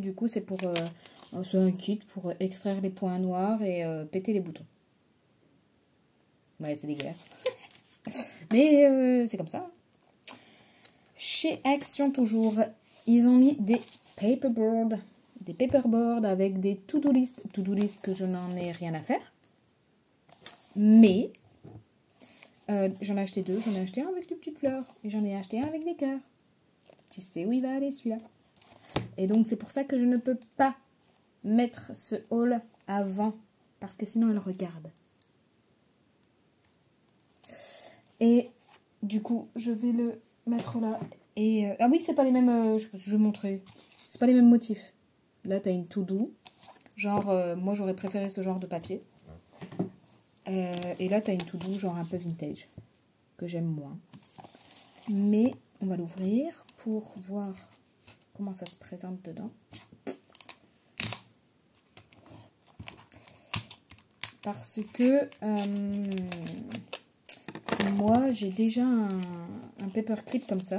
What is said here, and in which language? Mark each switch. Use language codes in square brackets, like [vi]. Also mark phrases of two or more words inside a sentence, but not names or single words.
[fr] Du coup, c'est un kit pour extraire les points noirs et péter les boutons. Ouais, c'est dégueulasse. Mais c'est comme ça. Chez Action toujours, ils ont mis des paperboards. Des paperboards avec des [en] to-do list. To-do list [fr] que je n'en ai rien à faire. Mais, j'en ai acheté 2. J'en ai acheté un avec des petites fleurs. Et j'en ai acheté un avec des cœurs. Tu sais où il va aller celui-là. Et donc, c'est pour ça que je ne peux pas mettre ce haul avant. Parce que sinon, elle regarde. Et du coup, je vais le mettre là. Et ah oui, c'est pas les mêmes... je vais montrer. C'est pas les mêmes motifs. Là, t'as une to-do. Genre, moi, j'aurais préféré ce genre de papier. Et là, t'as une to-do, genre un peu vintage. Que j'aime moins. Mais on va l'ouvrir pour voir comment ça se présente dedans. Parce que moi, j'ai déjà un paperclip comme ça.